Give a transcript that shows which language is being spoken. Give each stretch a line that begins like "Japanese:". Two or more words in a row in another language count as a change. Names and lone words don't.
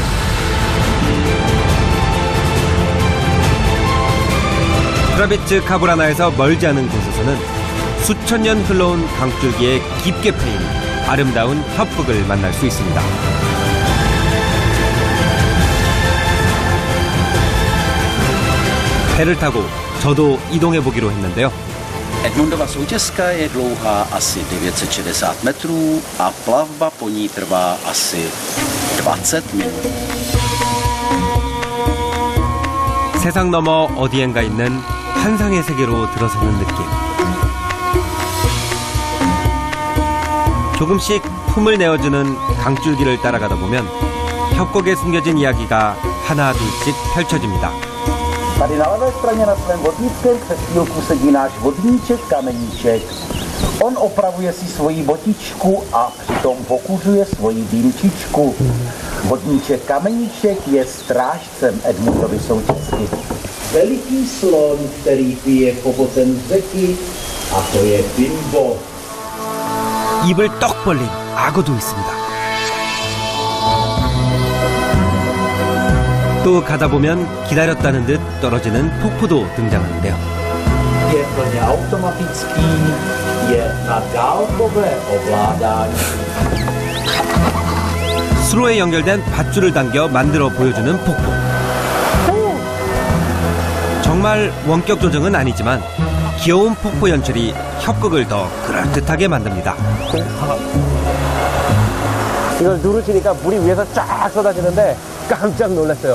Korean: 프라비츠 카브라나에서 멀지 않은 곳에서는 수천 년 흘러온 강줄기에 깊게 패인 아름다운 협곡을 만날 수 있습니다. 배를 타고 저도 이동해 보기로 했는데요.
Czech: Edmundova soutězka je dlouhá asi 960 metrů a plavba po ní trvá asi 20 minut.
Korean: 세상 너머 어디엔가 있는 환상의 세계로 들어서는 느낌. 조금씩 품을 내어주는 강줄기를 따라가다 보면 협곡에 숨겨진 이야기가 하나 둘씩 펼쳐집니다.
Czech: Tady na levé straně na svém vodnickém křesílku sedí náš vodníček Kameníček. On opravuje si svoji botičku a přitom pokuřuje svoji dýmčičku. Vodníček Kameníček je strážcem Edmundovy soutězky. Veliký slon, který pije popotem z řeky, a to je Bimbo.
Korean: 입을 떡 벌린 악어도 있습니다. 또 가다 보면 기다렸다는 듯 떨어지는 폭포도 등장하는데요.
Czech: Je plně automatický, je na dálkové ovládání.
Korean: 수로에 연결된 밧줄을 당겨 만들어 보여주는 폭포. 정말 원격 조정은 아니지만 귀여운 폭포 연출이 협곡을 더 그럴듯하게 만듭니다. 이걸 누르시니까 물이 위에서 쫙 쏟아지는데 깜짝 놀랐어요.